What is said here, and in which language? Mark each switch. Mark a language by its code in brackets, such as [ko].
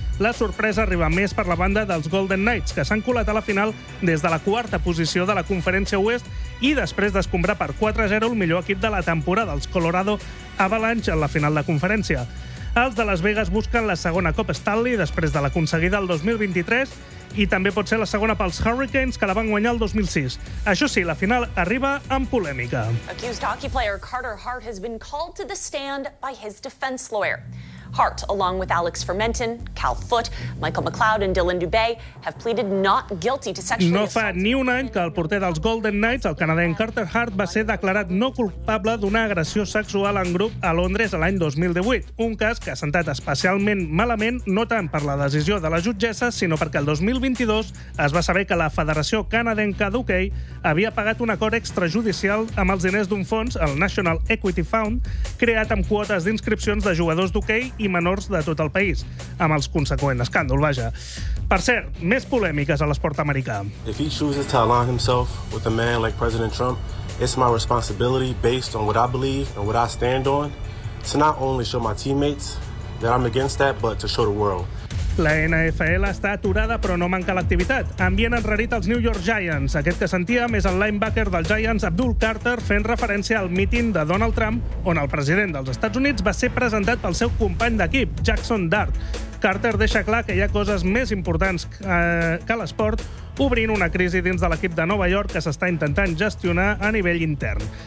[ca] La sorpresa arriba més per la banda dels Golden Knights, que s'han colat a la final des de la quarta posició de la conferència oest i després d'escombrar per 4-0 el millor equip de la temporada, els Colorado Avalanche, en la final de conferència. Els de Las Vegas busquen la segona Copa Stanley després de l'aconseguida el 2023 i també pot ser la segona pels Hurricanes, que la van guanyar el 2006. Això sí, la final arriba amb polèmica. [en] Accused hockey player Carter Hart has been called to the stand by his defense lawyer. Hart, along with Alex Fermentin, Cal Foote, Michael McLeod and Dylan Dubé, have pleaded not guilty to sexual... [ca] No fa ni un any que el porter dels Golden Knights, el canadenc Carter Hart, va ser declarat no culpable d'una agressió sexual en grup a Londres l'any 2018. Un cas que ha sentat especialment malament, no tant per la decisió de la jutgessa, sinó perquè el 2022 es va saber que la Federació Canadenca d'Hockey havia pagat un acord extrajudicial amb els diners d'un fons, el National Equity Fund, creat amb quotes d'inscripcions de jugadors d'hockey i menors de tot el país, amb els conseqüents escàndol, vaja. Per cert, més polèmiques a l'esport americà. [en] If he chooses to align himself with a man like President Trump, it's my responsibility, based on what I believe and what I stand on, to not only show my teammates that I'm against that, but to show the world. [ca] La NFL està aturada, però no manca l'activitat. Ambient enrarit els New York Giants. Aquest que sentíem és el linebacker dels Giants, Abdul Carter, fent referència al meeting de Donald Trump, on el president dels Estats Units va ser presentat pel seu company d'equip, Jackson Dart. Carter deixa clar que hi ha coses més importants que l'esport, obrint una crisi dins de l'equip de Nova York que s'està intentant gestionar a nivell intern.